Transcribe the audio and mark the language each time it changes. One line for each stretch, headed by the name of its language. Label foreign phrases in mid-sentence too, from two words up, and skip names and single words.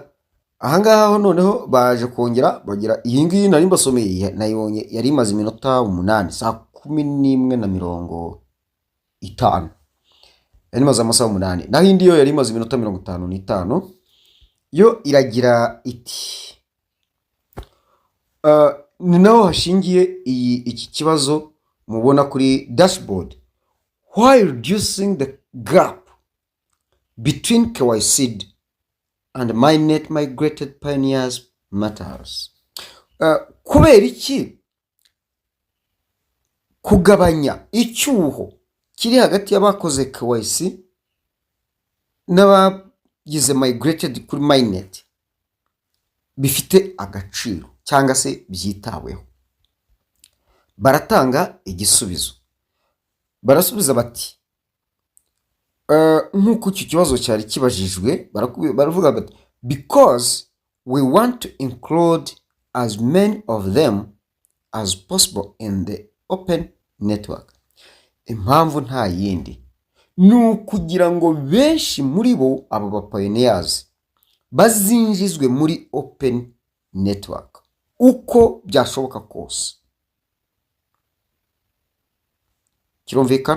Kinyarwanda: Ahangaho noneho baje kongera bagira iyi ngiyi nari mbasomeye, nayibonye yari imaze iminota 8, saa 11:50, yari imaze amasaha 8, naho indi yo yari imaze iminota 55. Yo iragira iti ni naho hashingiye iki kibazo mubona kuri dashboard.
English: While reducing the gap between KYC and mainnet migrated pioneers matters.
Kinyarwanda: Kubera iki kugabanya icyuho kiri hagati y'abakoze KYC n'abagize migrated kuri mainnet bifite agaciro cyangwa se byitaweho? Baratanga igisubizo, barasubiza bati nk'uko icyo kibazo cyari kibajijwe, baravuga bati
English: because we want to include as many of them as possible in the open network.
Kinyarwanda: Impamvu nta yindi ni ukugira ngo benshi muri bo abo bapioneers bazinjizwe muri
English: open network
Kinyarwanda: uko byashoboka kose. Kirumvikana?